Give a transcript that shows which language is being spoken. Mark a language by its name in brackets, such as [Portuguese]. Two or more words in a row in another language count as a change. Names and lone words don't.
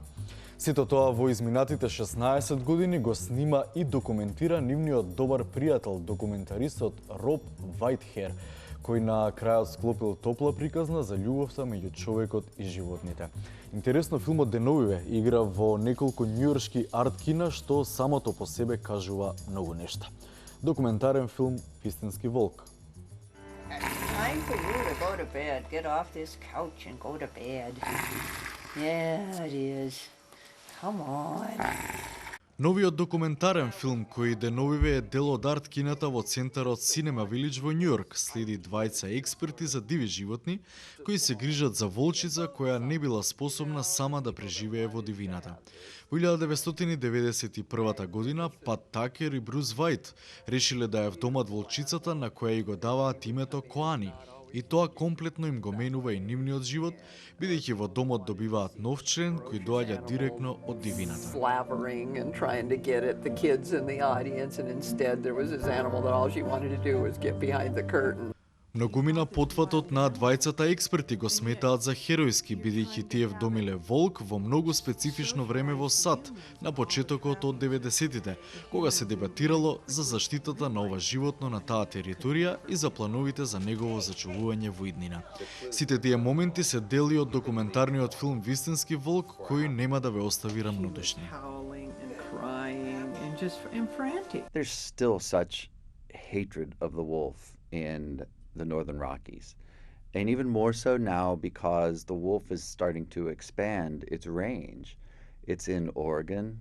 [Macedonian] Сето тоа во изминатите 16 години го снима и документира нивниот добар пријател, документаристот Роб Вајтхер, кој на крајот склопил топла приказна за љубовта меѓу човекот и животните. Интересно, филмот деновиве игра во неколку њујоршки арт кина, што самото по себе кажува многу нешта. Документарен филм Вистински волк. [English] Time for you to go to bed. Get off this couch and go to bed. Yeah, it is. Come on. [Macedonian] Новиот документарен филм кој деновиве е дел од арт кината во центарот Cinema Village во Њујорк следи двајца експерти за диви животни кои се грижат за волчица која не била способна сама да преживее во дивината. Во 1991 година Пат Такер и Брус Вајт решиле да ја вдомат волчицата на која и го даваат името Коани. И тоа комплетно им го менува и нивниот живот, бидејќи во домот добиваат нов член кој доаѓа директно од дивината. [English] Slavering and trying to get at the kids in the audience, and instead there was this animal that all she wanted to do was get behind the curtain. [Macedonian] Многумина потфатот на двајцата експерти го сметаат за херојски, бидејќи тие вдомиле волк во многу специфично време во САД, на почетокот од 90-тите, кога се дебатирало за заштитата на ова животно на таа територија и за плановите за негово зачувување во иднина. Сите тие моменти се дели од документарниот филм Вистински волк, кој нема да ве остави рамнодушни. [English] There's still such hatred of the wolf in the Northern Rockies. And even more so now because the wolf is starting to expand its range. It's in Oregon.